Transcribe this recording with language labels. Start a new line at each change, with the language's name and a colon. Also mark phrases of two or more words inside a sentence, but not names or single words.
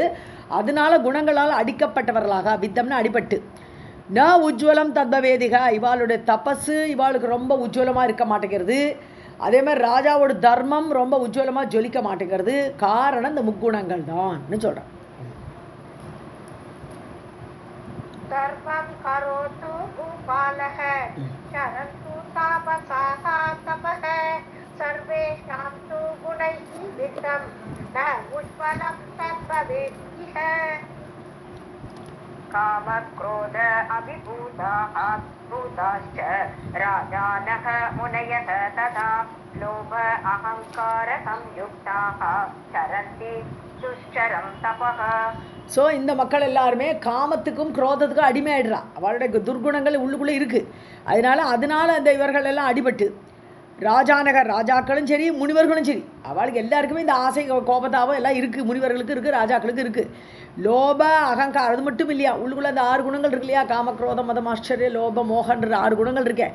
Tamil: அதனால குணங்களால் அடிக்கப்பட்டவர்களாக, வித்தம்னா அடிபட்டு.
Sanskrit: न उज्ज्वलं तद्भवेदिह,
Tamil: இவாளுடைய தபஸு இவாளுக்கு ரொம்ப உஜ்வலமாக இருக்க மாட்டேங்கிறது. அதே மாதிரி ராஜாவோட தர்மம் ரொம்ப உஜ்வலமாக ஜொலிக்க மாட்டேங்கிறது. காரணம் இந்த முக்குணங்கள் தான் சொல்கிறேன்.
Sanskrit: धर्मं करोतु भूपालः चरन्तु तापसाः तपः सर्वेषां तु गुणैः वित्तं न उज्ज्वलं तद्भवेत् इह. कामक्रोध अभिभूताः भूताश्च राजानः मुनयः तथा लोभ अहङ्कार संयुक्ताः चरन्ति दुश्चरं तपः.
Tamil: ஸோ இந்த மக்கள் எல்லாருமே காமத்துக்கும் குரோதத்துக்கும் அடிமையாயிடுறா. அவளுடைய துர்குணங்கள் உள்ளுக்குள்ளே இருக்குது. அதனால அந்த இவர்கள் எல்லாம் அடிபட்டு ராஜாநகர், ராஜாக்களும் சரி முனிவர்களும் சரி, அவளுக்கு எல்லாருக்குமே இந்த ஆசை கோபத்தாபம் எல்லாம் இருக்குது. முனிவர்களுக்கு இருக்குது, ராஜாக்களுக்கு இருக்குது. லோப அகங்காரம் அது மட்டும் இல்லையா, உள்ளுக்குள்ளே அந்த 6 குணங்கள் இருக்கு இல்லையா, காமக்ரோதம் மதம் ஆச்சரிய லோப மோகன்ற 6 குணங்கள் இருக்கேன்.